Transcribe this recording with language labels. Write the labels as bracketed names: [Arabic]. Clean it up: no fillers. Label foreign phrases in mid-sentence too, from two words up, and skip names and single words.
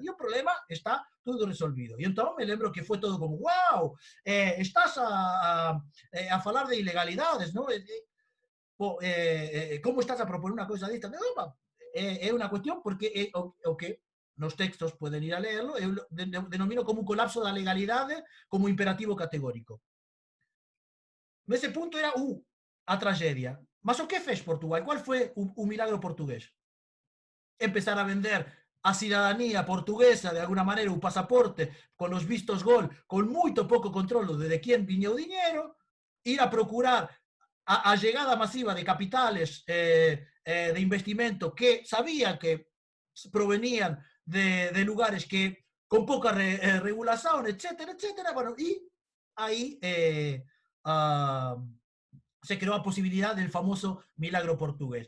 [Spanish] Y el problema está todo resolvido. Y entonces [Galician] me lembro [Spanish] que fue todo como, wow, [Galician] estás a falar de ilegalidades, [Spanish] ¿no? ¿Cómo estás a proponer una cosa de esta? Es una cuestión porque [Galician] o que nos textos [Spanish] pueden ir a leerlo, [Galician] eu denomino como un colapso da legalidade como imperativo categórico. Nese punto era a tragedia. Mas o que fez Portugal? Qual foi o milagro portugués? Empezar a vender a cidadanía portuguesa, de alguna maneira, o pasaporte, con os vistos gol, con moito pouco controlo de quen viña o diñeiro, ir a procurar a llegada masiva de capitales de investimento que sabían que provenían de lugares que con poca regulación, etcétera, etcétera. [Spanish] Bueno, y ahí se creó la posibilidad del famoso milagro portugués.